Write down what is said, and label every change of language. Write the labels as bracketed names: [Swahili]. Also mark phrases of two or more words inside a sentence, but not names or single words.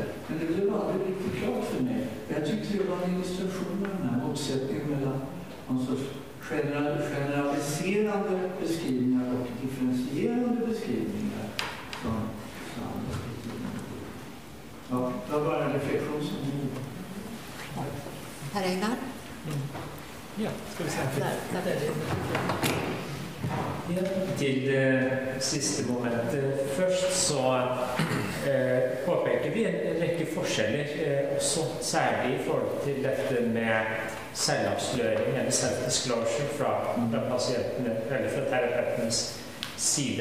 [Swedish] Men det blev aldrig riktigt klart för mig. Jag tyckte det var en illustration av den här motsättningen mellan någon sorts generaliserande beskrivningar och differentierande beskrivningar. Ja, det var bara en reflektion som Herr Einar? Ja, ska vi se. [Norwegian] Til siste momentet. Først så påpeker vi en rekke forskjeller, også særlig i forhold til dette med selvavsløring eller self-disclosure fra pasientene, eller fra terapeutenes side.